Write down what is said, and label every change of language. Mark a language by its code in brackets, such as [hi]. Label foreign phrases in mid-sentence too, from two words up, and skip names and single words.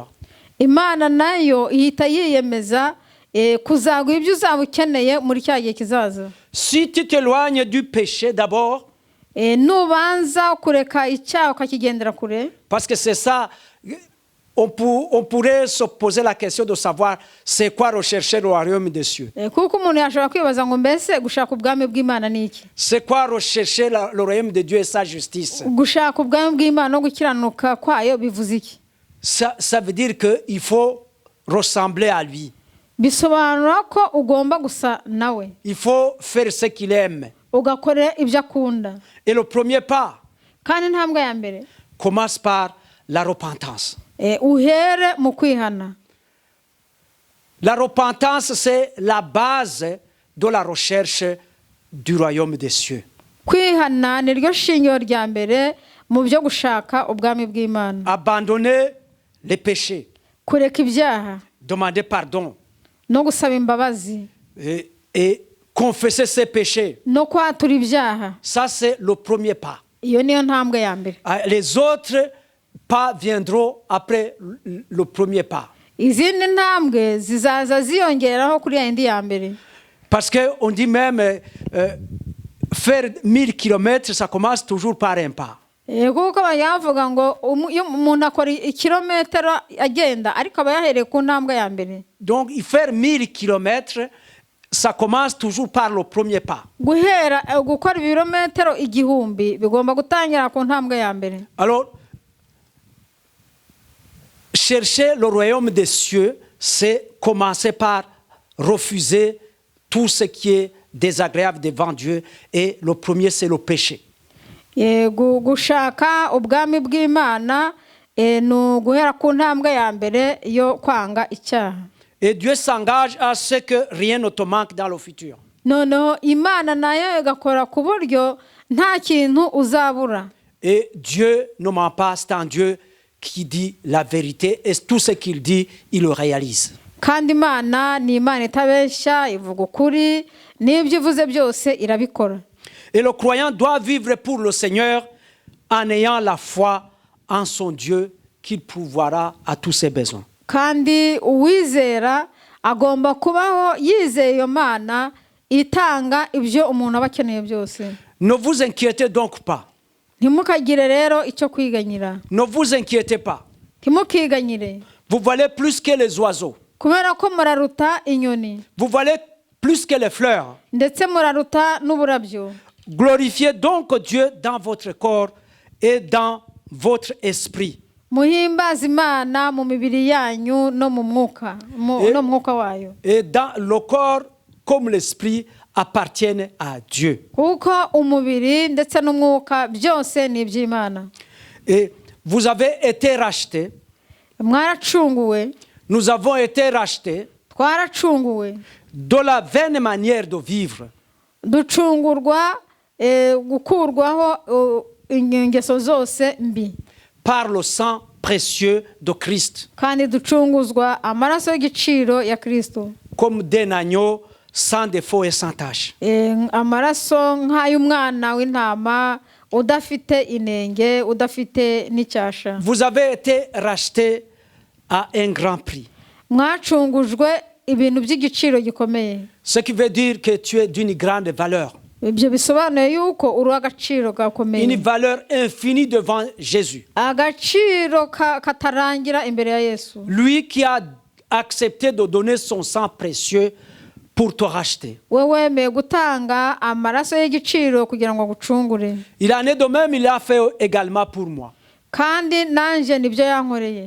[rw] Imana nayo ihita yiyemeza kuzaguha ibyo uzaba ukeneye muri cya gihe kizaza. [fr] Si tu t'éloignes du péché d'abord, [rw] nubanza kureka icyaha ukakigendera kure, [fr] parce que c'est ça, on pourrait se poser la question de savoir c'est quoi rechercher le royaume des cieux. [rw] kuko umuntu yashobora kwibaza ngo mbese gushaka ubwami bw'Imana ni iki? [fr] C'est quoi rechercher le royaume de Dieu et sa justice? [rw] Gushaka ubwami bw'Imana no gukiranuka kwayo bivuze iki? [fr] Ça veut dire qu'il faut ressembler à lui. [rw] Bisobanura ko ugomba gusa nawe, [fr] Il faut faire ce qu'il aime. [rw] ugakora ibyo akunda. [fr] Et le premier pas [rw] Kandi intambwe ya mbere [fr] commence par la repentance. [rw] uhere mu kwihana. [fr] La repentance, c'est la base de la recherche du royaume des cieux. [rw] Kwihana ni ryo shingiro rya mbere mu byo gushaka ubwami bw'Imana. [fr] Abandonner les péchés, [rw] Kureka ibyaha [fr] demander pardon [rw] no gusaba imbabazi [fr] et confesser ses péchés. [rw] no kwatura ibyaha, [fr] Ça, c'est le premier pas. [rw] iyo niyo ntambwe ya mbere. [fr] Les autres pas viendront après le premier pas. [rw] Izindi ntambwe zizaza ziyongeraho kuri yindi ya mbere. [fr] Parce qu'on dit même faire 1000 km, ça commence toujours par un pas. [rw] Kuko bavuga ngo iyo umuntu akora ikirometero agenda ariko aba yahereye ku ntambwe ya mbere. [fr] Donc, faire 1000 km, ça commence toujours par le premier pas. [rw] Gukora ibirometero igihumbi bigomba gutangira ku ntambwe ya mbere. [fr] Alors, chercher le royaume des cieux, c'est commencer par refuser tout ce qui est désagréable devant Dieu. Et le premier, c'est le péché. [rw] Gushaka ubwami bw'Imana ni uguhera ku ntambwe ya mbere yo kwanga icyaha. [fr] Et Dieu s'engage à ce que rien ne te manque dans le futur. [rw] Noneho Imana nayo igakora ku buryo nta kintu uzabura. [fr] Et Dieu ne ment pas, c'est un Dieu qui dit la vérité et tout ce qu'il dit, il le réalise. [rw] Kandi Imana ni Imana itabeshya, ivuga ukuri, n'ibyo ivuze byose irabikora. [fr] Et le croyant doit vivre pour le Seigneur en ayant la foi en son Dieu qu'il pourvoira à tous ses besoins. [rw] Kandi uwizera agomba kubaho yizeye iyo Mana itanga ibyo umuntu aba akeneye byose. [fr] Ne vous inquiétez donc pas. [rw] Ntimukagire rero icyo kwiganyira. [fr] Ne vous inquiétez pas. [rw] Ntimukiganyire. [fr] Vous valez plus que les oiseaux. [rw] Kubera ko muraruta inyoni. [fr] Vous valez plus que les fleurs. [rw] Ndetse muraruta n'uburabyo. [fr] Glorifiez donc Dieu dans votre corps et dans votre esprit. [rw] Muhimbaze Imana mu mibiri yanyu no mu mwuka no mwuka wayo. [fr] Et dans le corps comme l'esprit appartiennent à Dieu. [rw] Kuko umubiri ndetse n'umwuka byose ni iby'Imana. [fr] Et vous avez été rachetés. [rw] Mwaracunguwe. [fr] Nous avons été rachetés. [rw] Twaracunguwe. [fr] De la vaine manière de vivre. [rw] Ducungurwa gukurwaho ingeso zose mbi. [fr] Par le sang précieux de Christ. [rw] Kandi ducunguzwa amaraso y'igiciro ya Kristo. [fr] Comme d'un agneau sans défaut et sans tache. [rw] Amaraso nk'ay'umwana w'intama udafite inenge, udafite n'icyasha. [fr] Vous avez été rachetés à un grand prix. [rw] Mwacungujwe ibintu by'igiciro gikomeye. [fr] Ce qui veut dire que tu es d'une grande valeur. [rw] Ibyo bisobanuye yuko uri agaciro gakomeye. [fr] Une valeur infinie devant Jésus. [rw] Agaciro katarangira imbere ya Yesu. [fr] Lui qui a accepté de donner son sang précieux pour te racheter. [rw] Wemeye gutanga amaraso y'igiciro kugira ngo agucungure. [fr] Il en est de même, il l'a fait également pour moi. [rw] kandi nanjye nibyo yankoreye.